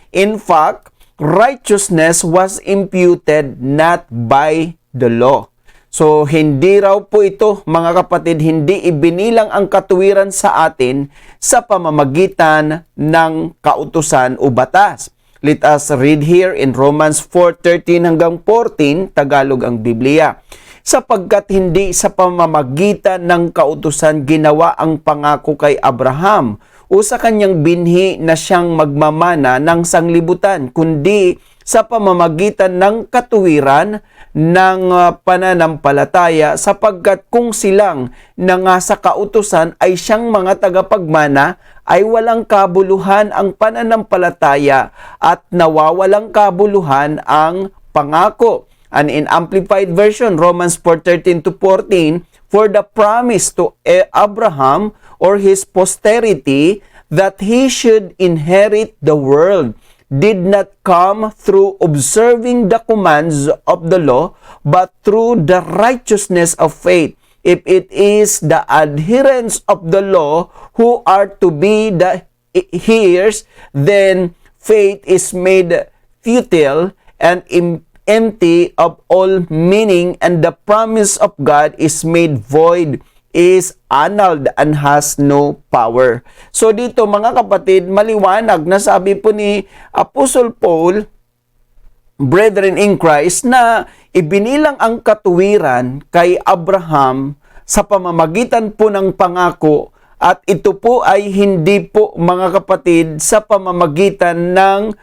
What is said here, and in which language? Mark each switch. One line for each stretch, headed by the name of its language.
English: In fact, righteousness was imputed not by the law.
Filipino: So, hindi raw po ito, mga kapatid, hindi ibinilang ang katuwiran sa atin sa pamamagitan ng kautusan o batas.
English: Let us read here in Romans 4:13 hanggang 14, Tagalog ang Biblia.
Filipino: Sapagkat hindi sa pamamagitan ng kautusan ginawa ang pangako kay Abraham o sa kanyang binhi na siyang magmamana ng sanglibutan, kundi sa pamamagitan ng katuwiran ng pananampalataya, sapagkat kung silang na nga sa kautusan ay siyang mga tagapagmana, ay walang kabuluhan ang pananampalataya at nawawalang kabuluhan ang pangako.
English: And in Amplified Version, Romans 4:13 to 14, for the promise to Abraham or his posterity that he should inherit the world did not come through observing the commands of the law, but through the righteousness of faith. If it is the adherents of the law who are to be the hearers, then faith is made futile and empty of all meaning, and the promise of God is made void, is annulled, and has no power.
Filipino: So dito mga kapatid, maliwanag na sabi po ni Apostle Paul,
English: brethren in Christ,
Filipino: na ibinilang ang katuwiran kay Abraham sa pamamagitan po ng pangako, at ito po ay hindi po mga kapatid sa pamamagitan ng